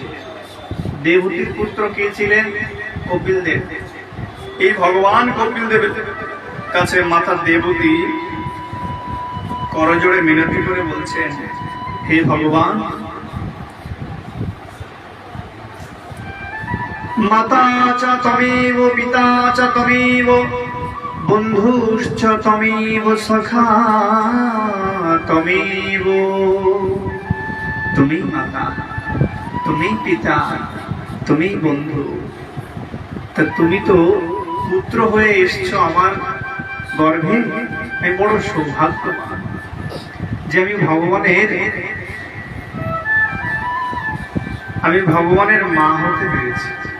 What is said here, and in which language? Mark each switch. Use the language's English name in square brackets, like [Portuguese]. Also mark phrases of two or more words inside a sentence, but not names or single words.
[Bangla] দেবহূতির পুত্র কে ছিলেন? কপিল দেব। এই ভগবান কপিল দেবের কাছে মাতা দেবহূতি করজোড়ে মিনতি করে বলছেন, হে ভগবান, [Sanskrit] মাতা চ তমেব, পিতা চ তমেব, বন্ধুশ্চ তমেব, সখা তমেব। [Bangla] তুমি মাতা, তুমি পিতা, তুমি বন্ধু। তা তুমি তো পুত্র হয়ে এসছো আমার গর্ভে। আমি বড় সৌভাগ্যবান যে আমি ভগবানের মা হতে পেরেছি।